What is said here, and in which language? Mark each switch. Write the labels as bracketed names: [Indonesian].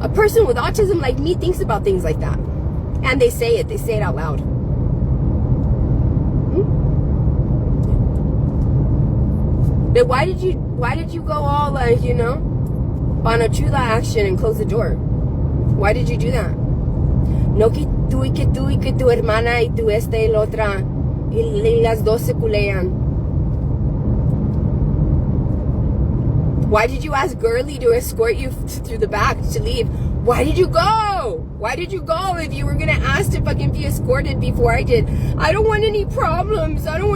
[English] A person with autism like me thinks about things like that. And they say it out loud. But why did you go all like, Panochula action and close the door? Why did you do that? [Spanish] No que tú y que tu hermana y tu esta y la otra y las dos se culean. [English] Why did you ask Girly to escort you through the back to leave? Why did you go? Why did you go if you were gonna ask to fucking be escorted before I did? I don't want any problems.